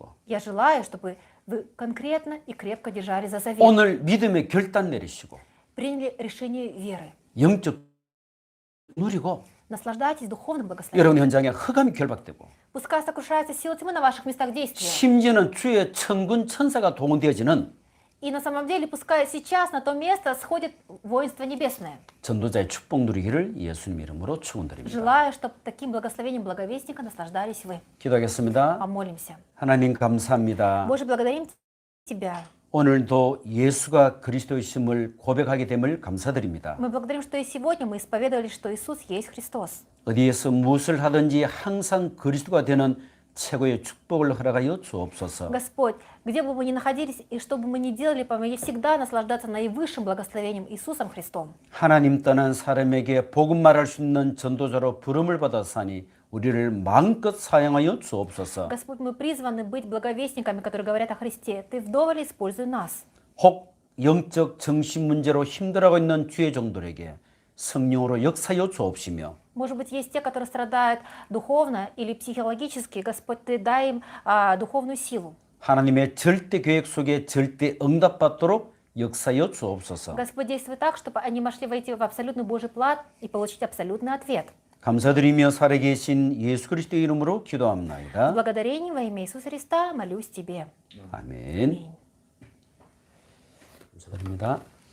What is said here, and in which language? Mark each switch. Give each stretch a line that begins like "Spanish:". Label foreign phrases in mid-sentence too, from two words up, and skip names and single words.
Russian: Я желаю, чтобы вы конкретно и крепко держали за завет,
Korean: 오늘 믿음의 결단 내리시고
Russian: приняли решение веры.
Korean: 영적 누리고
Russian: Наслаждайтесь духовным благословением.
Korean: 여러분 현장에 흑암이 결박되고
Russian: Пускай сокрушается сила тьмы на ваших местах действия.
Korean: 심지어는 주의 천군 천사가 동원되어지는
Russian: И на самом деле, пускай сейчас на то место сходит воинство небесное.
Korean: 전도자의 축복 누리기를 예수님 이름으로 축원드립니다.
Russian: Желаю, чтобы таким благословением благовестника наслаждались вы.
Korean: 기도하겠습니다.
Russian: Помолимся.
Korean: 하나님 감사합니다.
Russian: Боже, благодарим Тебя.
Korean: 오늘도 예수가 그리스도이심을 고백하게 됨을 감사드립니다.
Russian: Мы благодарим, что и сегодня мы исповедовали, что Иисус есть Христос.
Korean: 어디에서 무엇을 하든지 항상 그리스도가 되는 최고의 축복을 허락하여 주옵소서.
Russian: Господь, где бы мы ни находились и что бы мы ни делали, помоги всегда наслаждаться наивысшим благословением Иисусом Христом.
Korean: 하나님 떠난 사람에게 복음 말할 수 있는 전도자로 부름을 받았사니 우리를 마음껏 사용하여 주옵소서.
Russian: Господь, мы призваны быть благовестниками, которые говорят о Христе. Ты вдоволь используй нас.
Korean: 혹 영적 정신 문제로 힘들어하고 있는 주의 종들에게 성령으로 역사여 주옵시며
Russian: Может быть, есть те, которые страдают духовно или психологически. Господь, Ты дай им духовную силу.
Korean: 하나님의 절대 계획 속에 절대 응답받도록 역사여 주옵소서.
Russian: Господь, действуй так, чтобы они могли войти в абсолютный Божий план и получить абсолютный ответ.
Korean: 감사드리며 살아계신 예수 그리스도의 이름으로 기도합나이다.
Russian: В благодарении во имя Иисуса Христа молюсь Тебе.
Korean: 아멘. 감사드립니다.